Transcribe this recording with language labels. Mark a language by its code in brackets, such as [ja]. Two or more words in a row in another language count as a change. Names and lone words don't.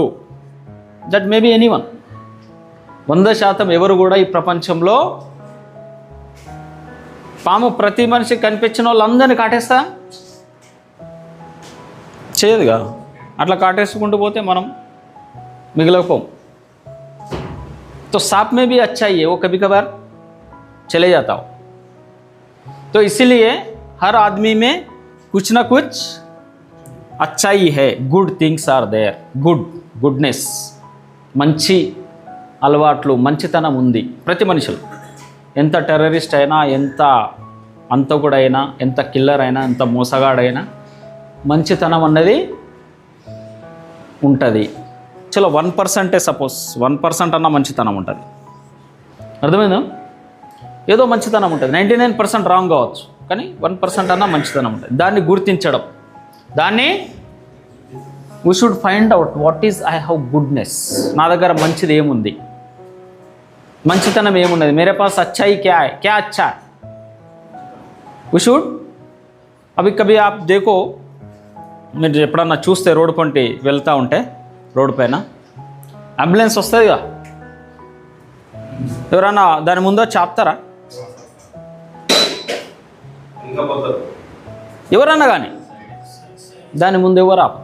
[en] that may be anyone. [te] 100% ఎవరు కూడా ఈ ప్రపంచంలో, పాము ప్రతి మనిషి కనిపించిన వాళ్ళందరినీ కాటేస్తా చేయదుగా. అట్లా కాటేసుకుంటూ పోతే మనం మిగిలిపోం. [hi] तो सांप में भी अच्छा ही है, वो कभी कभार चले जाता हो. तो इसीलिए हर आदमी में कुछ ना कुछ अच्छा ही है. [en] good things are there. [te] గుడ్నెస్, మంచి అలవాట్లు, మంచితనం ఉంది ప్రతి మనిషిలో. ఎంత టెర్రరిస్ట్ అయినా, ఎంత అంతకుడైనా, ఎంత కిల్లర్ అయినా, ఎంత మోసగాడైనా మంచితనం అన్నది ఉంటుంది. చలో 1%, సపోజ్ 1% అన్న మంచితనం ఉంటుంది. అర్థమైందా? ఏదో మంచితనం ఉంటుంది. 99% రాంగ్ కావచ్చు, కానీ 1% అన్న మంచితనం ఉంటుంది. దాన్ని గుర్తించడం, దాన్ని [en] we should find out what is I have goodness. [te] నా దగ్గర మంచిది ఏముంది, మంచితనం ఏమున్నది, [hi] मेरे पास अच्छाई क्या है, क्या अच्छा है. [en] we should. [hi] అవి कभी आप देखो, [te] మీరు ఎప్పుడన్నా చూస్తే రోడ్డు పంటి వెళ్తూ ఉంటే, రోడ్డు పైన అంబులెన్స్ వస్తుందిగా, ఎవరన్నా దాని ముందో చాపుతారా? ఎవరన్నా కానీ దాని ముందు ఎవరు ఆప.